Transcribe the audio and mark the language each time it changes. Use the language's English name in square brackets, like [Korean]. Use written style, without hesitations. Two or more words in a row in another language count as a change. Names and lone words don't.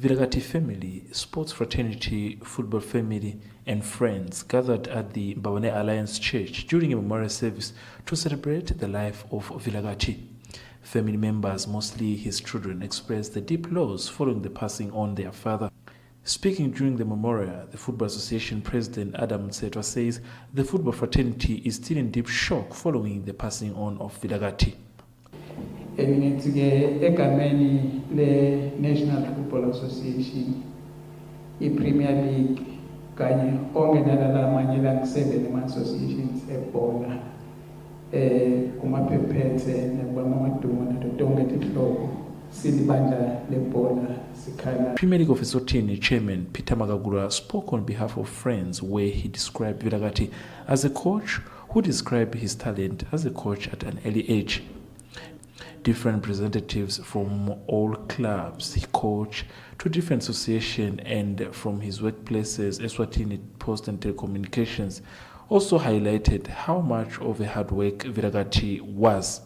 [English] Vilagati family, sports fraternity, football family, and friends gathered at the Mbabane Alliance Church during a memorial service to celebrate the life of Vilagati. Family members, mostly his children, expressed the deep loss following the passing on their father. Speaking during the memorial, the Football Association President Adam Mtsetwa says the football fraternity is still in deep shock following the passing on of Vilagati. [Swati] Egameni le National Football Association, i-Premier League, kanye onke nalala amanye lang-7 ama-associations ebhola, kumaphephethe nakwamamaduna tonke tinhlobo silibandla lebhola sikhala. [English] Premier League of Eswatini chairman Peter Magagura spoke on behalf of friends where he described Vilagati as a coach who described his talent as a coach at an early age. Different representatives from all clubs he coached to different associations and from his workplaces, Eswatini Post and Telecommunications, also highlighted how much of a hard work Vilagati was.